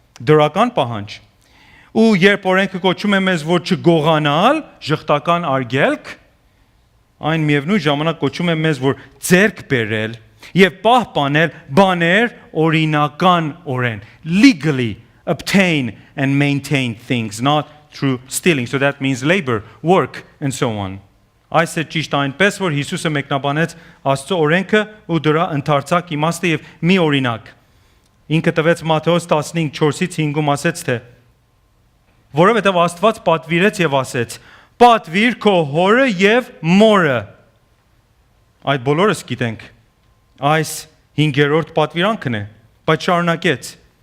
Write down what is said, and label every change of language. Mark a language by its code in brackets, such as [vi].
[hy] Դրական պահանջ։ Ու երբ օրենքը կոչում է մեզ, որ չգողանալ, ժխտական արգելք, այն միևնույն ժամանակ կոչում է մեզ, որ ձեռք բերել եւ պահպանել բաներ օրինական օրեն, [en] legally obtain and maintain things, not through stealing. So that means labor, work and so on. [hy] Այս է ճիշտ այնպես, որ Հիսուսը մեկնաբանեց Աստծո օրենքը ու դրա ընդարձակ իմաստը եւ մի օրինակ։ Ինքը տվեց Մատթեոս 15:4-5-ում ասեց, թե որովհետև Աստված պատվիրեց եւ ասեց. պատվիր քո հորը եւ մորը։ Այդ բոլորս գիտենք։ Այս 5-րդ պատվիրանքն է, բայց շարունակեց.